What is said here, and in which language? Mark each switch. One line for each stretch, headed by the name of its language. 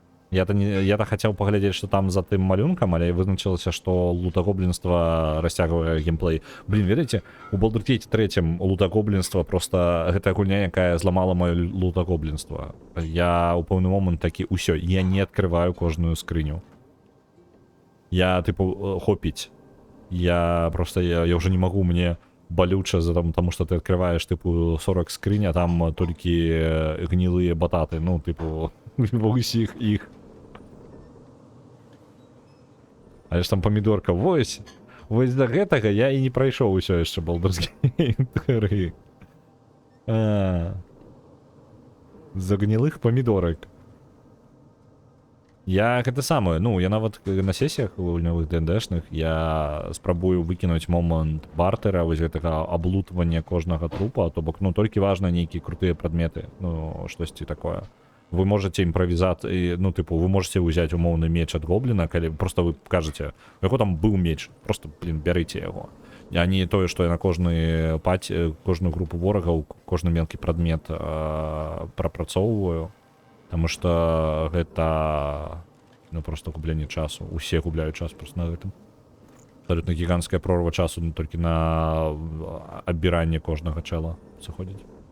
Belarusian: Я-то хацеў паглядзець, што там за тым малюнкам, але вызначылася, што лутагоблінства расцягвае геймплей. Блин, ведаеце, у Baldur's Gate 3 лутагоблінства просто гэта гульня, якая зламала маё лутагоблінства. Я ў пэўны момант такі, усё, я не адкрываю кожную скрыню. Я, типу, хопіць.
Russian: Я просто, я уже не могу,
Belarusian: мне болюча,
Russian: потому что ты открываешь, типу, 40 скрынь,
Belarusian: а там толькі
Russian: гнилые бататы, ну, типу, усіх іх.
Belarusian: Але ж там памідорка, вось да гэтага я і не прайшоў усё яшчэ Baldur's Gate 3. З-за гнілых памідорак. Я гэта самае, ну, я нават на сесіях гульнявых ДНДшных я спрабую выкінуць момант бартера, вось гэтага аблутвання кожнага трупа, то бок, ну, толькі важна нейкія крутыя прадметы, ну, штосьці такое.
Russian: Вы можете импровизацию, ну, типу, вы можете взять умовный меч от гоблина,
Belarusian: калі просто вы кажете, у яго
Russian: там был меч, просто, блин,
Belarusian: бярыце яго. А не тое, што я на кожную групу ворагаў, кожны мелкі прадмет прапрацоўваю. Таму што гэта ну просто губленне часу. Усе губляюць час просто на гэтым. Абсолютно гіганцкая прорва часу толькі на абіранне кожнага чэла заходзіць.